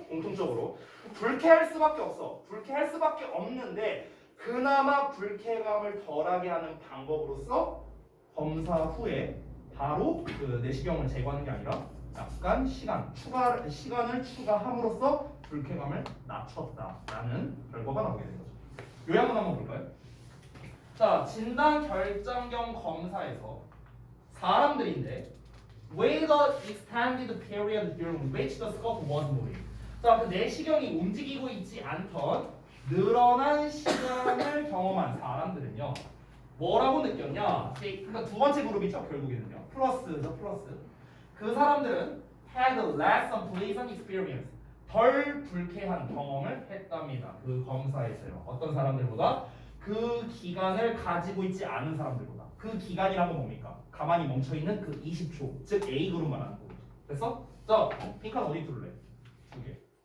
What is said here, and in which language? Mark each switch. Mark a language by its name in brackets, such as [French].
[Korean] 공통적으로 불쾌할 수밖에 없어. 불쾌할 수밖에 없는데 그나마 불쾌감을 덜하게 하는 방법으로서 검사 후에 바로 그 내시경을 제거하는 게 아니라 약간 시간을 추가함으로써 불쾌감을 낮췄다라는 결과가 나오게 된 거죠. 요약을 한번 볼까요? 자, 진단 결장경 검사에서 사람들인데 [English] with the extended period during which the skull was moving. [Korean] 자, 그 내시경이 움직이고 있지 않던 늘어난 시간을 경험한 사람들은요. 뭐라고 느꼈냐? 그러니까 두 번째 그룹이죠, 결국에는요. 플러스죠, 플러스. 그 사람들은 [English] had less unpleasant experience. [Korean] 덜 불쾌한 경험을 했답니다. 그 검사에서요. 어떤 사람들보다? 그 기간을 가지고 있지 않은 사람들보다. 그 기간이란 건 뭡니까? 가만히 멈춰있는 그 20초. 즉 A그룹 말하는 거죠. 됐어? 자, 핑크는 어디 둘래? 두 개.